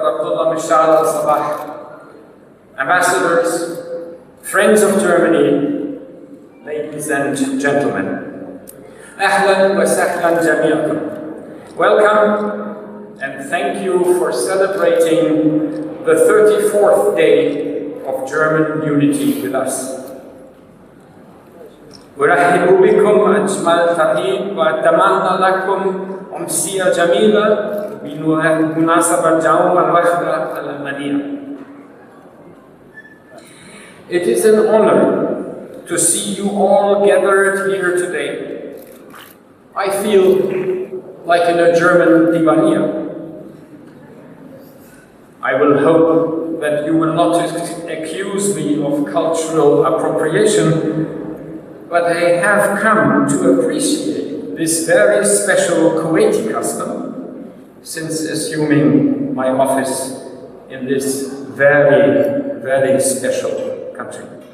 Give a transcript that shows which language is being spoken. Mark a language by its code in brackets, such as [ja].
[en] Abdullah Mishal Al-Sabah, Ambassadors, friends of Germany, ladies and gentlemen. [ar] Ahlan wa sahlan jami'akum. [en] Welcome and thank you for celebrating the 34th day of German unity with us. [ar] أرحب بكم أجمل تحية وأتمنى لكم أمسية جميلة بمناسبة يوم الوحدة الألمانية. [en] It is an honor to see you all gathered here today. I feel like in a German Divania. I will hope that you will not accuse me of cultural appropriation, but I have come to appreciate this very special Kuwaiti custom since assuming my office in this very, very special country.